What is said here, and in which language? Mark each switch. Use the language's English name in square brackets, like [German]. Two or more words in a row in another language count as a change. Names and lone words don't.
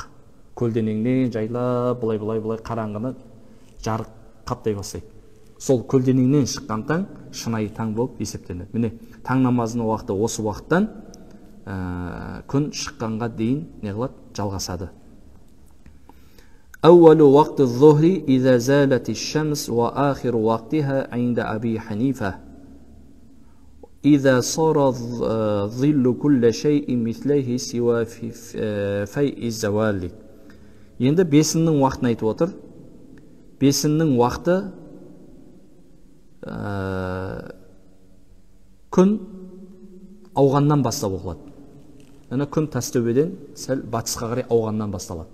[Kazakh] Көлденеңнен жайлап, бұлай қараңғыны жарық қаптай бастайды. Сол көлденеңнен шыққан таң шынайы таң болып есептелінеді. Міне, таң намазының уақыты осы уақыттан күн шыққанға дейін не қылады? Жалғасады. [Arabic] أول وقت الظهر إذا زالت الشمس وآخر وقتها عند أبي حنيفة إذا صار ظل كل شيء مثله سوى فيء الزوال. [Kazakh] Енді бесіннің уақытын айтып отыр. Бесіннің уақыты күн ауғаннан бастап оқылады. Яғни күн тастөбеден сәл батысқа қарай ауғаннан басталады.